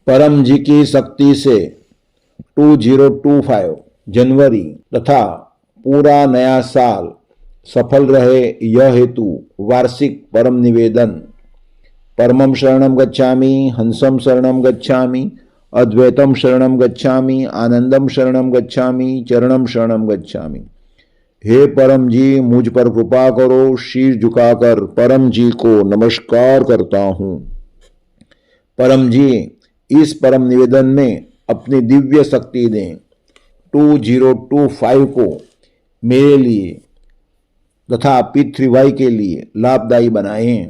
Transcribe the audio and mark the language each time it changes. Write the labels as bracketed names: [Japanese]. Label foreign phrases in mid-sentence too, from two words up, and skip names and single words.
[Hindi] परम जी की शक्ति से 2025 जनवरी तथा पूरा नया साल सफल रहे, यह हेतु वार्षिक परम निवेदन। [Sanskrit] परमं शरणं गच्छामि, हंसं शरणं गच्छामि, अद्वैतम शरणं गच्छामि, आनंदम शरणं गच्छामि, चरणम शरणं गच्छामि। [Hindi] हे परम जी, मुझ पर कृपा करो। शीर झुकाकर परम जी को नमस्कार करता हूँ। परम जी, इस परम निवेदन में अपनी दिव्य शक्ति दें। 2025 को मेरे लिए तथा P3Y के लिए लाभदायी बनाएं।